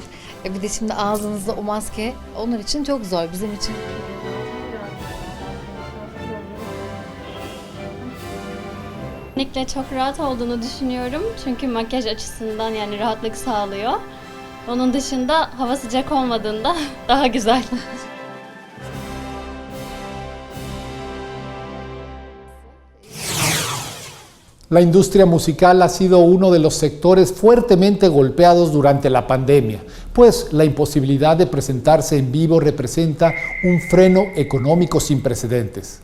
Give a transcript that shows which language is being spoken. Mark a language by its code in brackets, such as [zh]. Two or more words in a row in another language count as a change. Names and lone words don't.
[tr] Bir de şimdi ağzınızda o maske onlar için çok zor bizim için. Kesinlikle çok rahat olduğunu düşünüyorum çünkü makyaj açısından yani rahatlık sağlıyor. Onun dışında hava sıcak olmadığında daha güzel. [es] La industria musical ha sido uno de los sectores fuertemente golpeados durante la pandemia, pues la imposibilidad de presentarse en vivo representa un freno económico sin precedentes.